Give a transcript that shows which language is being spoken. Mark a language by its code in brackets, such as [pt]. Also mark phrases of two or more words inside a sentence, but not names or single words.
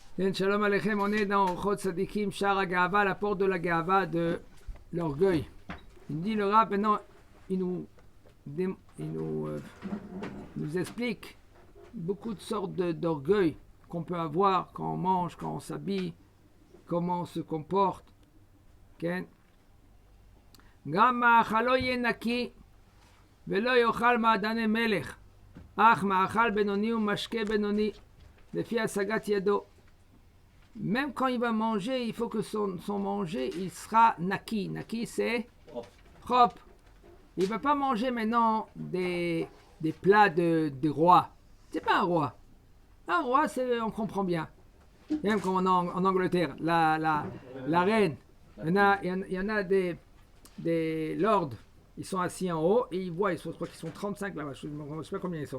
[he] שלום עליכם, [fr] on est dans Ochot Sadikim, [he] שער הגאווה, [fr] la porte de la Gaava, de l'orgueil. Il dit le Rav, maintenant, il nous explique beaucoup de sortes d'orgueil qu'on peut avoir quand on mange, quand on s'habille, comment on se comporte. [he] כן? גם מאכלו יהיה נקי ולא יאכל מעדני מלך, אך מאכל בינוני ומשקה בינוני, לפי השגת ידו. [fr] Même quand il va manger, il faut que son manger, il sera naki. Naki, c'est propre. Il ne va pas manger maintenant des plats de roi. C'est pas un roi. Un roi, on comprend bien. Même comme en Angleterre, la reine, il y en a des lords, ils sont assis en haut et ils voient, je crois qu'ils sont 35 là-bas, je ne sais pas combien ils sont.